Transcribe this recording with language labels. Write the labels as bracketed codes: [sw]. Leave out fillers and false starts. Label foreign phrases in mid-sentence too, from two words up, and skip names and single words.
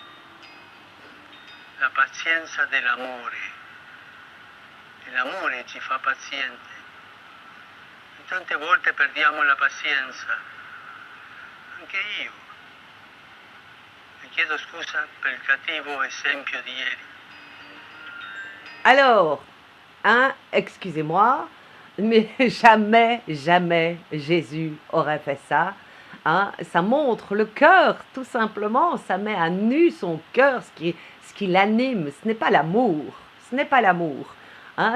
[it] La pazienza dell'amore. E l'amore ci fa paziente. E tante volte perdiamo la pazienza. Anche io. E chiedo scusa per il cattivo esempio di ieri. [fr] Alors, hein, excusez-moi, mais jamais, jamais Jésus aurait fait ça. Hein. Ça montre le cœur, tout simplement. Ça met à nu son cœur, ce qui l'anime. Ce n'est pas l'amour. Ce n'est pas l'amour. Hein.